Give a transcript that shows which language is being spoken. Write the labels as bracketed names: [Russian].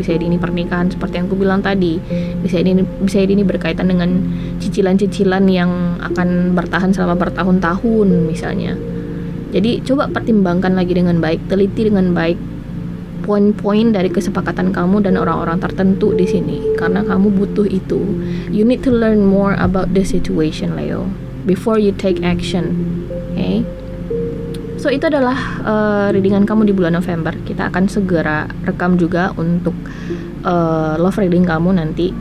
[Indonesian] Bisa ini pernikahan seperti yang aku bilang tadi. Bisa ini berkaitan dengan cicilan-cicilan yang akan bertahan selama bertahun-tahun misalnya. Jadi coba pertimbangkan lagi dengan baik, teliti dengan baik poin-poin dari kesepakatan kamu dan orang-orang tertentu di sini, karena kamu butuh itu. [English] You need to learn more about the situation, Leo, before you take action. Okay? [Indonesian] So itu adalah readingan kamu di bulan November. Kita akan segera rekam juga untuk love reading kamu nanti.